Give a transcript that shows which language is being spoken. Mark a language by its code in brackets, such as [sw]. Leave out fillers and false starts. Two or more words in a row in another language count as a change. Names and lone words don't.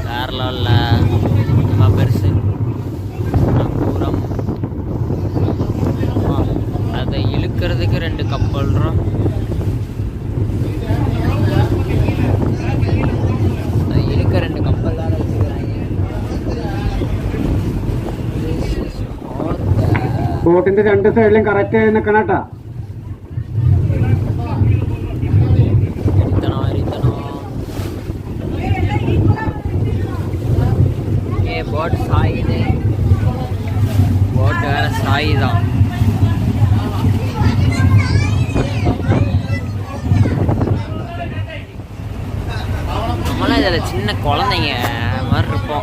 [ta] வேற லெவலில் ரொம்ப பெருசு நங்கூரம். அதை இழுக்கிறதுக்கு 2 கப்பல்றோம். அதை இழுக்க 2 கப்பல் தான் வச்சுக்கிறாங்க. [ml] ബോട്ടിന്റെ 2 സൈഡിലും കറക്റ്റ് ആയി നിൽക്കണം കേട്ടാ. [ta] போட் சாயுது, போட் வேற சாயுதான். நம்மளாம் இதில் சின்ன குழந்தைங்க மாதிரி இருப்போம்.